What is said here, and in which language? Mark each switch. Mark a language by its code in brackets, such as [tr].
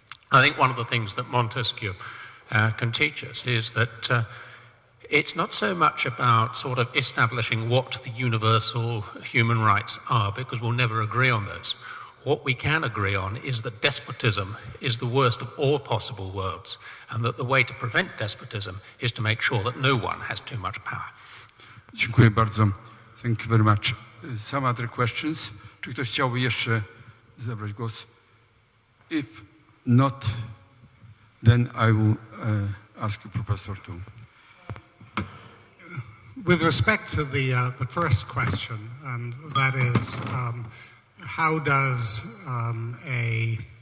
[en] I think one of the things that Montesquieu can teach us is that it's not so much about sort of establishing what the universal human rights are, because we'll never agree on those. What we can agree on is that despotism is the worst of all possible worlds, and that the way to prevent despotism is to make sure that no one has too much power. [pl] Dziękuję bardzo. [en] Thank you very much. Some other questions? [pl] Czy ktoś chciałby jeszcze zabrać głos? [en] If not, then I will ask you, Professor, to... With respect to the first question, and that is, how does a